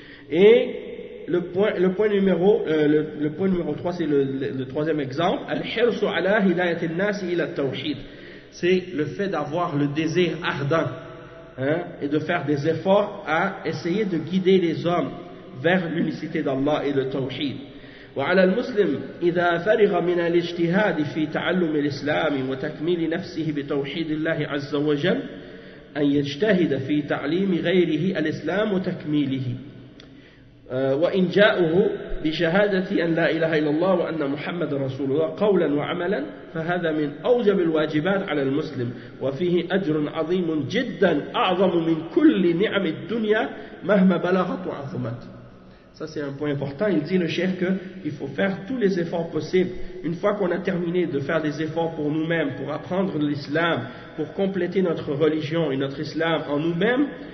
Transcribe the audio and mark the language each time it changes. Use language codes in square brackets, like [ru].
[fr] Et le point numéro 3, c'est le troisième exemple. [ar] Al-hirsu ala hidayati an-nasi ila at-tawhid. [fr] C'est le fait d'avoir le désir ardent et de faire des efforts à essayer de guider les hommes vers l'unicité d'Allah et le tawhid. [ar] وعلى المسلم إذا فرغ من الاجتهاد في تعلم الإسلام وتكميل نفسه بتوحيد الله عز وجل أن يجتهد في تعليم غيره الإسلام وتكميله وإن جاءه بشهادة أن لا إله إلا الله وأن محمد رسول الله قولا وعملا فهذا من أوجب الواجبات على المسلم وفيه أجر عظيم جدا أعظم من كل نعم الدنيا مهما بلغت وعظمت. [fr] Ça c'est un point important. Il dit le cheikh qu'il faut faire tous les efforts possibles. Une fois qu'on a terminé de faire des efforts pour nous-mêmes, pour apprendre l'islam, pour compléter notre religion et notre islam en nous-mêmes,